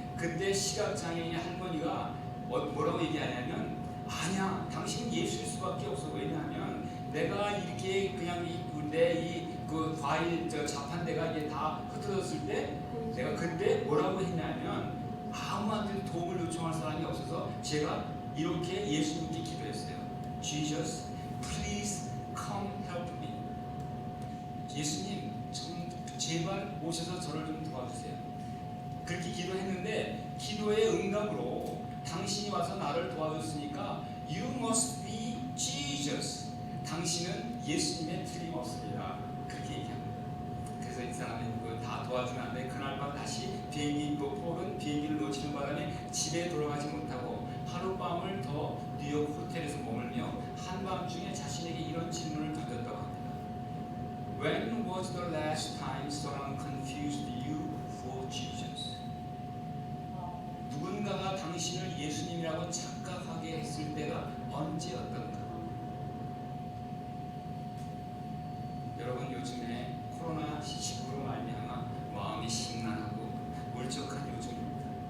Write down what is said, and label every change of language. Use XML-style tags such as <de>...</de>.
<ko>그때 시각장애인 할머니가 뭐라고 얘기하냐면 아니야, 당신은 예수일 수밖에 없어. 왜냐하면 내가 이렇게 그냥 그 과일 자판대가 이게 다 흩어졌을 때 내가 그때 뭐라고 했냐면 아무한테도 도움을 요청할 사람이 없어서 제가 이렇게 예수님께 기도했어요.</ko> <en>Jesus, please come help me.</en> <ko>예수님, 좀 제발 오셔서 저를 좀 도와주세요. 그렇게 기도했는데 기도의 응답으로 당신이 와서 나를 도와줬으니까</ko> <en>You must be Jesus.</en> <ko>당신은 예수님의 틀림없습니다. 그렇게 얘기합니다. 그래서 이 사람이 다 도와주면 안 돼. 그날 밤 다시 폴은 비행기를 놓치는 바람에 집에 돌아가지 못하고 하룻밤을 더 뉴욕 호텔에서 머물며 한밤중에 자신에게 이런 질문을 던졌다고 합니다.</ko> <en>When was the last time someone confused you for Jesus?</en> <ko>누군가가 당신을 예수님이라고 착각하게 했을 때가 언제였던가? 여러분, 요즘에 코로나19로 말미암아 마음이 심란하고 울적한 요즘입니다.</ko>